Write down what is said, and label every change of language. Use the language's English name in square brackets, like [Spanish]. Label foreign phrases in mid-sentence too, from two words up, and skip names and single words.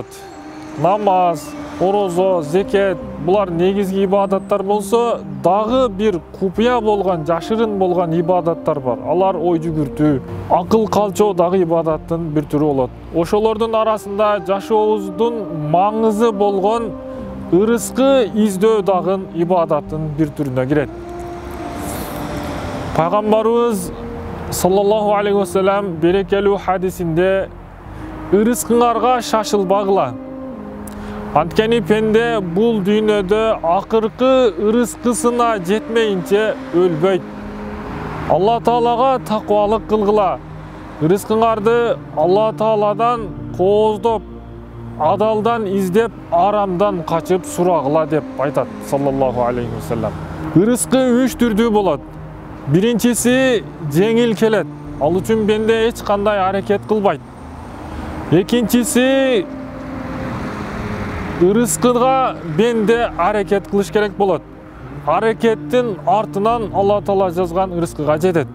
[Kyrgyz] Намаз, орозо, зекет, булар негизги ибадаттар болсо, дагы бир купуя болгон, жашырын болгон ибадаттар бар. Алар ой жүгүртүү, акыл калчоо дагы ибадаттын бир түрү болот. Ошолордун арасында жашообуздун маңызы болгон ырыскы издөө дагы ибадаттын бир түрүнө кирет. Пайгамбарыбыз [Arabic] صلى الله عليه وسلم [Kyrgyz] берекелүү хадисинде ырыскыңарга шашылбагыла. Анткени пенде бул дүйнөдө акыркы ырыскысына жетмейинче өлбөйт. Алла Таалага таквалык кылгыла. Ырыскыңарды Алла Тааладан кооздоп, адалдан издеп, арамдан качып сурагыла деп айтат [Arabic] صلى الله عليه وسلم. [Kyrgyz] Ырыскы 3 түрдүү болот. Биринчиси жеңил келет. Ал үчүн бенде эч кандай аракет кылбайт. Экинчиси ырыскыга бенде аракет кылыш керек болот. Аракеттин артынан Алла Таала жазган ырыскыга жетет.